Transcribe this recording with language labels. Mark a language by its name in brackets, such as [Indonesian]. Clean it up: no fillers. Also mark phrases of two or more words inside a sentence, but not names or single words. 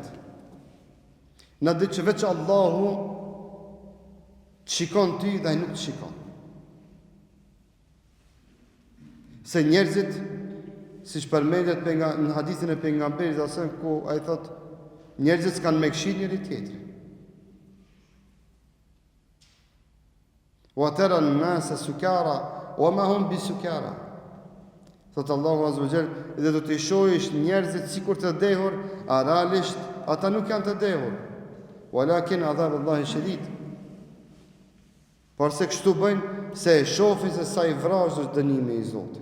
[Albanian] Në atë ditë që veç Allahu të shikon ty dhe ai nuk të shikon. Se njerëzit, si përmendet në hadithin e pejgamberit asën ku ai thot, njerëzit s'kan me këshit njëri tjetrin. [Arabic] وترى الناس سكارى وما هم بسكارى. [Albanian] Thot Allahu [Arabic] عز وجل, [Albanian] dhe do të shohësh njerëzit sikur të dehur, a realisht ata nuk janë të dehur. [Arabic] ولكن عذاب الله شديد. [Albanian] Por se kështu bëjnë se e shohin se sa i vrasë është dënimi i Zotit.